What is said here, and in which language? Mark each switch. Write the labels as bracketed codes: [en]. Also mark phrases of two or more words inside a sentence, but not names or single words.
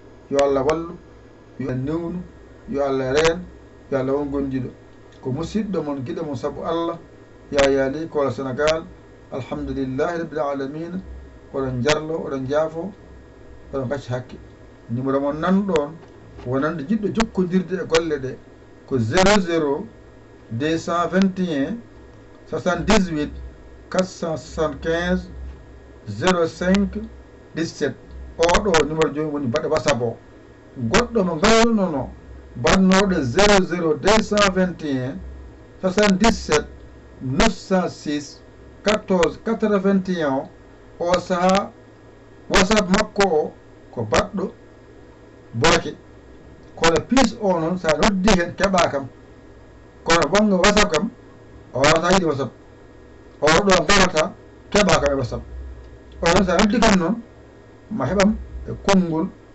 [ff] Yo Allah wallu, yo Allah newnu, yo Allah reen, yo Allah won gondiɗo. Ko musidɗo mon, giɗo mon sabu Allah, Yaya Ly, Kola Sénégal, [ar] الحمد لله رب العالمين. [ff] Oɗon jarlo, oɗon jaafo, oɗon gacci hakke. Numéro mon nan ɗon, wonande jiɗɗo jokkodirde e golle ɗe, ko zéro zéro deux cent vingt et un soixante-dix-huit quatre cent soixante-quinze zéro cinq dix-sept. Oɗo numéro joni woni mbaɗa WhatsApp o. Goɗɗo mo nganndunono, mbannoɗo zéro zéro deux cent vingt et un soixante-dix-sept neuf cent six quatorze quatre-vingt-un, o saha WhatsApp makko o ko baɗɗo booke. Kono piis o noon, sa noddi hen, keɓa kam. Kono wongo WhatsApp kam, o wawata yiide WhatsApp. O ɗo garata, keɓa kam e WhatsApp. O noon, sa noddi kam noon, ma heɓam e konngol.